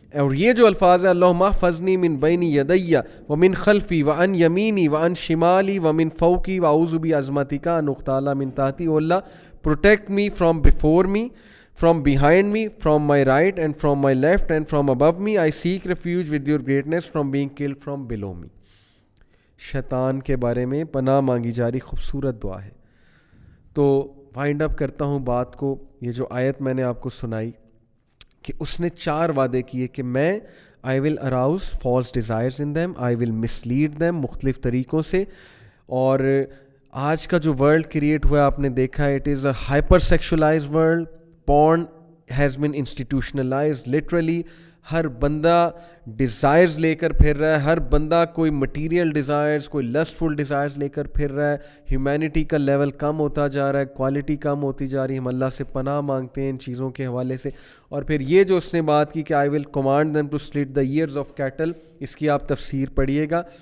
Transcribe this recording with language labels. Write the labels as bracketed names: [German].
[Urdu] اور یہ جو الفاظ ہے [Arabic] اللہم احفظنی من بین یدی ومن خلفی وعن یمینی وعن شمالی ومن فوقی واعوذ بعظمتک ان اغتال من تحتی. [English] O Allah protect me from before me, from behind me, from my right and from my left and from above me. I seek refuge with your greatness from being killed from below me. [Urdu] شیطان کے بارے میں پناہ مانگی جا رہی خوبصورت دعا ہے. تو وائنڈ اپ کرتا ہوں بات کو. یہ جو آیت میں نے آپ کو سنائی کہ اس نے 4 وعدے کیے کہ میں [English] I will arouse false desires in them, I will mislead them [Urdu] مختلف طریقوں سے. اور آج کا جو ورلڈ کریٹ ہوا آپ نے دیکھا ہے, [English] it is a hyper sexualized world. Porn has been institutionalized literally. [Urdu] ہر بندہ ڈیزائرز لے کر پھر رہا ہے, ہر بندہ کوئی مٹیریل ڈیزائرز, کوئی لسٹفل ڈیزائرز لے کر پھر رہا ہے. ہیومینٹی کا لیول کم ہوتا جا رہا ہے, کوالٹی کم ہوتی جا رہی ہے. ہم اللہ سے پناہ مانگتے ہیں ان چیزوں کے حوالے سے. اور پھر یہ جو اس نے بات کی کہ [English] I will command them to slit the ears of cattle, [Urdu] اس کی آپ تفسیر پڑھیے گا.